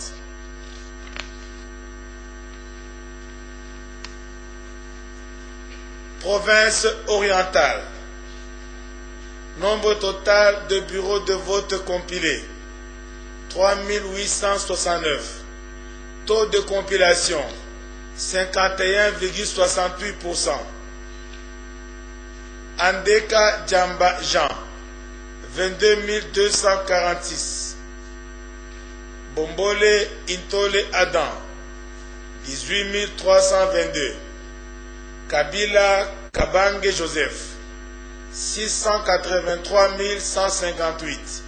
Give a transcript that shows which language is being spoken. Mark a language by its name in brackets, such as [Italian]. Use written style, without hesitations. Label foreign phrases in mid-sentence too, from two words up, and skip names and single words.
[French] Province orientale. Nombre total de bureaux de vote compilés, 3869. Taux de compilation, 51,68%. Andeka Djamba Jean, 22 246. Bombole Intole Adam, 18 322. Kabila Kabange Joseph, 683 158.